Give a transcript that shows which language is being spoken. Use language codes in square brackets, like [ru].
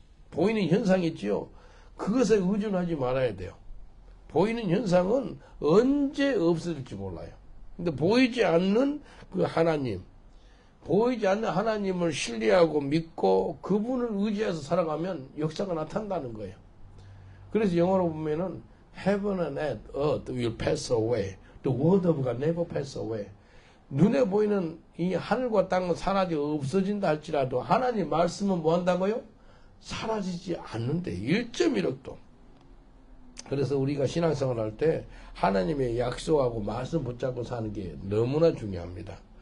[ko] 보이는 현상이 있지요. 그것에 의존하지 말아야 돼요. 보이는 현상은 언제 없어질지 몰라요. 근데 보이지 않는 그 하나님, 보이지 않는 하나님을 신뢰하고 믿고 그분을 의지해서 살아가면 역사가 나타난다는 거예요. 그래서 영어로 보면은 [en] Heaven and earth will pass away. The word of God never pass away. [ko] 눈에 보이는 이 하늘과 땅은 사라지고 없어진다 할지라도 하나님 말씀은 뭐 한다고요? 사라지지 않는데 1.1억도. 그래서 우리가 신앙생활 할 때 하나님의 약속하고 말씀 붙잡고 사는 게 너무나 중요합니다.